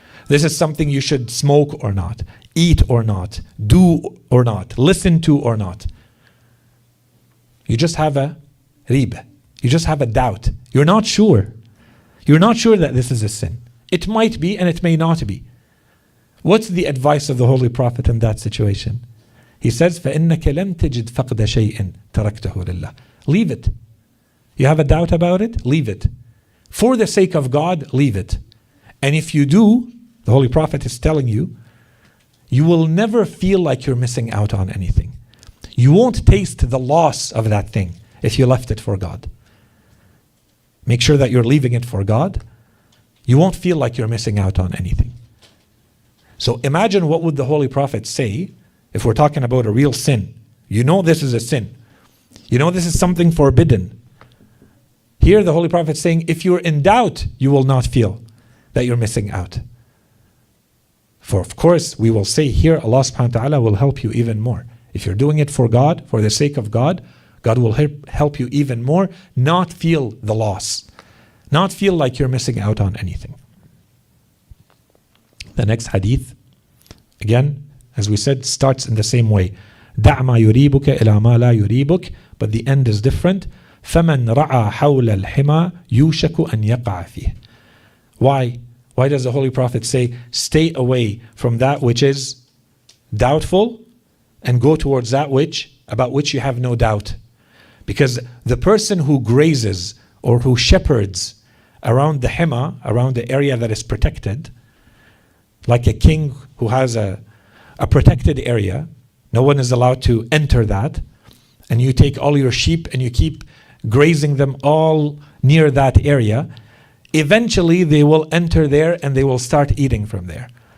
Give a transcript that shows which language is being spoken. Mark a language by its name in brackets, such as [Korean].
[English] This is something you should smoke or not, eat or not, do or not, listen to or not. You just have a riba. You just have a doubt. You're not sure. You're not sure that this is a sin. It might be and it may not be. What's the advice of the Holy Prophet in that situation? He says, [Arabic] فَإِنَّكَ لَمْ تَجِدْ فَقْدَ شَيْءٍ تَرَكْتَهُ لِلَّهِ. [English] Leave it. You have a doubt about it? Leave it. For the sake of God, leave it. And if you do, the Holy Prophet is telling you, you will never feel like you're missing out on anything. You won't taste the loss of that thing if you left it for God. Make sure that you're leaving it for God. You won't feel like you're missing out on anything. So imagine what would the Holy Prophet say if we're talking about a real sin. You know this is a sin. You know this is something forbidden. Here the Holy Prophet is saying, if you're in doubt, you will not feel that you're missing out. For of course, we will say here, Allah subhanahu wa ta'ala will help you even more. If you're doing it for God, for the sake of God, God will help you even more, not feel the loss. Not feel like you're missing out on anything. The next hadith, again, as we said, starts in the same way. [Arabic] دع ما يريبك إلى ما لا يريبك, [English] but the end is different. [Arabic] فمن رعى حول الحمى يوشك أن يقع فيه. [English] Why? Why does the Holy Prophet say, stay away from that which is doubtful and go towards that about which you have no doubt? Because the person who grazes or who shepherds around the hima, around the area that is protected, like a king who has a protected area, no one is allowed to enter that, and you take all your sheep and you keep grazing them all near that area, eventually they will enter there and they will start eating from there.